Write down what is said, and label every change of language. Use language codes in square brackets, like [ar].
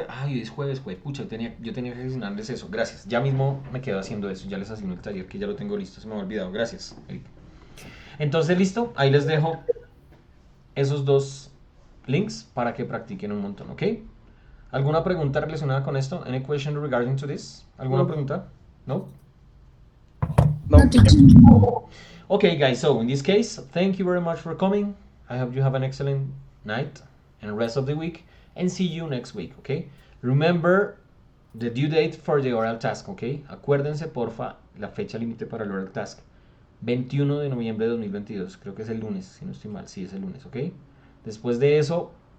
[es] Ay, es jueves, pucha, yo tenía que asignarles eso, gracias. Ya mismo me quedo haciendo eso, ya les asigno el taller que ya lo tengo listo, se me ha olvidado, gracias, Erika. Entonces, listo, ahí les dejo esos dos links para que practiquen un montón, ¿ok? ¿Alguna pregunta relacionada con esto? [en] Any question regarding to this? [es] ¿Alguna pregunta? ¿No? No, [en] Okay, guys, so in this case, thank you very much for coming. I hope you have an excellent night and rest of the week, and see you next week, okay? Remember the due date for the oral task, okay? [es] Acuérdense, porfa, la fecha límite para el oral task. 21 de noviembre de 2022, creo que es el lunes, si no estoy mal, sí, es el lunes, ¿ok? Después de eso,